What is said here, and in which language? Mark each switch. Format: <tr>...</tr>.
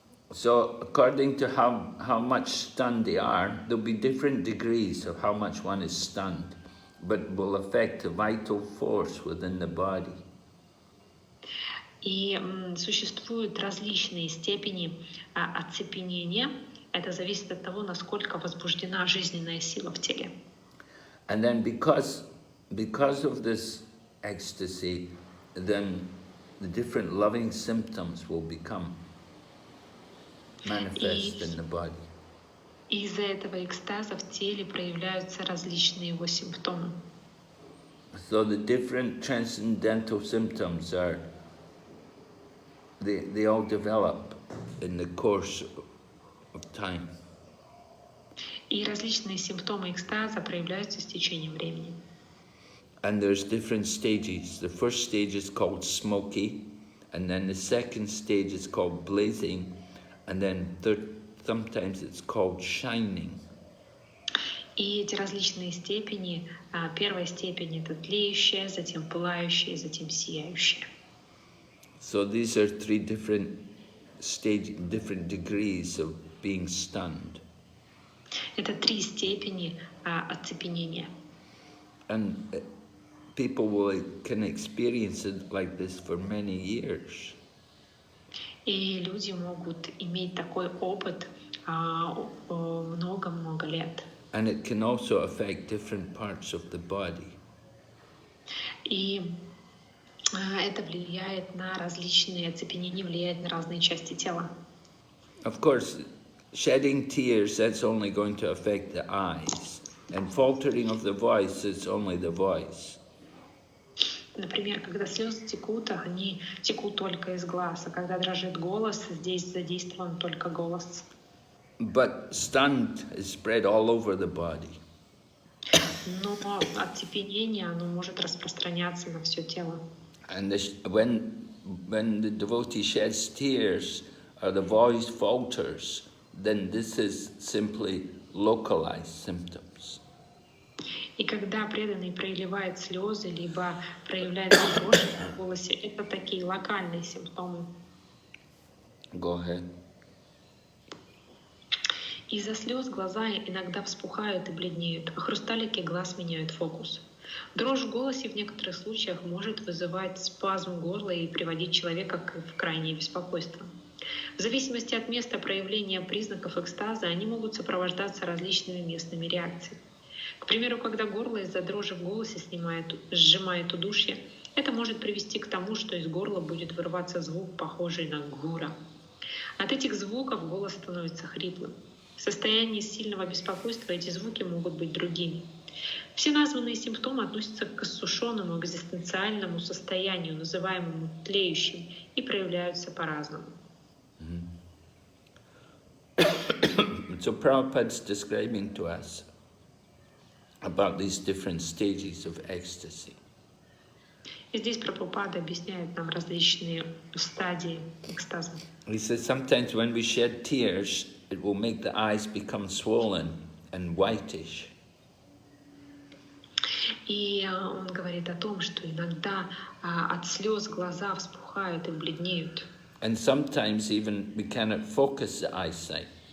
<en>So according to how much stunned they are, there'll be different degrees of how much one is stunned, but will affect the vital force within the body.</en> <ru>И существуют различные степени оцепенения. Это зависит от того, насколько возбуждена жизненная сила в теле.</ru> <en>And then because of this ecstasy, then the different loving symptoms will become manifest in the body.</en> <ru>Из-за этого экстаза в теле проявляются различные его симптомы.</ru> <en>So the different transcendental symptoms are, they all develop in the course of time.</en> <ru>И различные симптомы экстаза проявляются с течением времени.</ru> <en>And there's different stages. The first stage is called smoky, and then the second stage is called blazing, and then sometimes it's called shining.</en> <ru>И эти различные степени, первая степень — это тлеющая, затем пылающая, затем сияющая.</ru> <en>So these are three different different degrees of being stunned.</en> <ru>Это три степени оцепенения.</ru> <en>And people can experience it like this for many years.</en> <ru>И люди могут иметь такой опыт много-много лет.</ru> <en>And it can also affect different parts of the body.</en> <ru>И это влияет на различные оцепенения, влияет на разные части тела.</ru> <en>Of course, shedding tears, that's only going to affect the eyes. And faltering of the voice, it's only the voice.</en> <ru>Например, когда слезы текут, они текут только из глаз, а когда дрожит голос, здесь задействован только голос.</ru> <en>But stunned is spread all over the body.</en> <ru>Но оцепенение, оно может распространяться на все тело.</ru> <en>And when the devotee sheds tears or the voice falters, then this is simply localized symptoms.</en> <ru>И когда преданный проливает слезы, либо проявляется дрожь в голосе, это такие локальные симптомы.</ru> <en>Go ahead.</en> <ru>Из-за слез глаза иногда вспухают и бледнеют, а хрусталики глаз меняют фокус. Дрожь в голосе в некоторых случаях может вызывать спазм горла и приводить человека в крайнее беспокойство. В зависимости от места проявления признаков экстаза они могут сопровождаться различными местными реакциями. К примеру, когда горло из-за дрожи в голосе сжимает удушье, это может привести к тому, что из горла будет вырываться звук, похожий на гура. От этих звуков голос становится хриплым. В состоянии сильного беспокойства эти звуки могут быть другими. Все названные симптомы относятся к иссушенному экзистенциальному состоянию, называемому тлеющим, и проявляются по-разному.</ru> <en>So Prabhupada's describing to us about these different stages of ecstasy.</en> <ru>И здесь Прабхупада объясняет нам различные стадии экстаза.</ru> <en>He says sometimes when we shed tears, it will make the eyes become swollen and whitish.</en> <ru>И он говорит о том, что иногда от слез глаза вспухают и бледнеют.</ru> <en>And sometimes even we cannot focus the eyesight.</en>